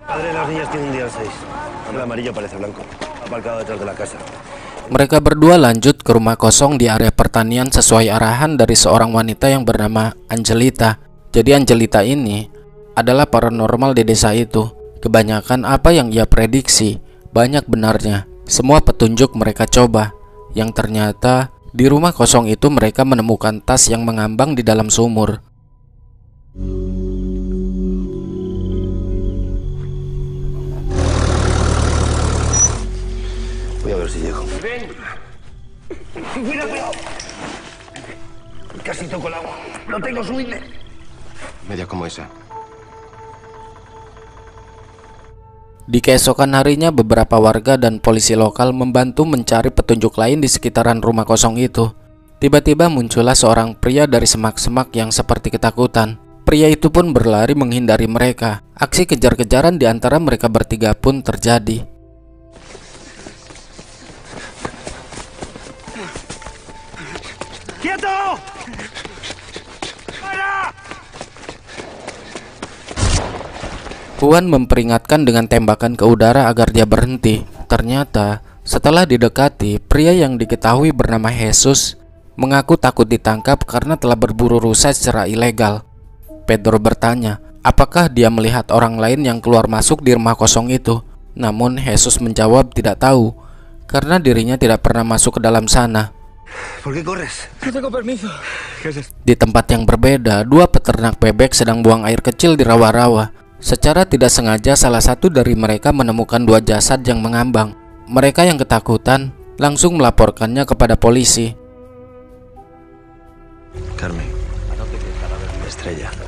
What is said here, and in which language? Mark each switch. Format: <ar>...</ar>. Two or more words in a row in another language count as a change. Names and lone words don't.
<id>Mereka berdua lanjut ke rumah kosong di area pertanian sesuai arahan dari seorang wanita yang bernama Angelita. Jadi Angelita ini adalah paranormal di desa itu. Kebanyakan apa yang ia prediksi banyak benarnya. Semua petunjuk mereka coba, yang ternyata di rumah kosong itu mereka menemukan tas yang mengambang di dalam sumur.</id> <es>Voy a ver si llego. ¡Ven! ¡Cuidado! Casi toco el agua. ¡No tengo suite! Media como esa.</es> <id>Di keesokan harinya, beberapa warga dan polisi lokal membantu mencari petunjuk lain di sekitaran rumah kosong itu. Tiba-tiba muncullah seorang pria dari semak-semak yang seperti ketakutan. Pria itu pun berlari menghindari mereka. Aksi kejar-kejaran di antara mereka bertiga pun terjadi.</id> <es>¡Quieto!</es> <id>Juan memperingatkan dengan tembakan ke udara agar dia berhenti. Ternyata, setelah didekati, pria yang diketahui bernama Jesus mengaku takut ditangkap karena telah berburu rusa secara ilegal. Pedro bertanya, apakah dia melihat orang lain yang keluar masuk di rumah kosong itu? Namun Jesus menjawab tidak tahu, karena dirinya tidak pernah masuk ke dalam sana.</id> <es>¿Por qué corres? No tengo permiso. ¿Qué es esto?</es> <id>Di tempat yang berbeda, dua peternak bebek sedang buang air kecil di rawa-rawa. Secara tidak sengaja, salah satu dari mereka menemukan dua jasad yang mengambang. Mereka yang ketakutan langsung melaporkannya kepada polisi. Carmen, Estrella.</id>